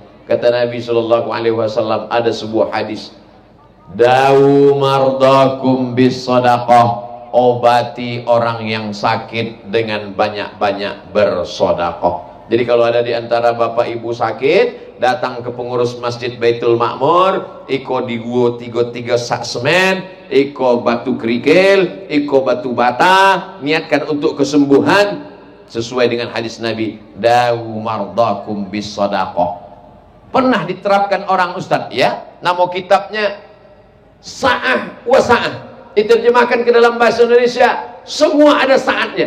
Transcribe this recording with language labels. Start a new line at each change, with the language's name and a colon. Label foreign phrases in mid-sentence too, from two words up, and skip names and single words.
Indonesian: Kata Nabi sallallahu alaihi wasallam, ada sebuah hadis,
Arabic: dawu mardakum bis sadaqah,
Indonesian: obati orang yang sakit dengan banyak-banyak bersedekah. Jadi kalau ada di antara bapak ibu sakit, datang ke pengurus Masjid Baitul Makmur,
Minangkabau: iko digo tiga sak semen, iko batu kerikil, iko batu bata,
Indonesian: niatkan untuk kesembuhan sesuai dengan hadis Nabi,
Arabic: dawu mardakum bis sadaqah.
Indonesian: Pernah diterapkan orang ustaz, ya, nama kitabnya Sa'ah wa Sa'ah, diterjemahkan ke dalam bahasa Indonesia, semua ada saatnya.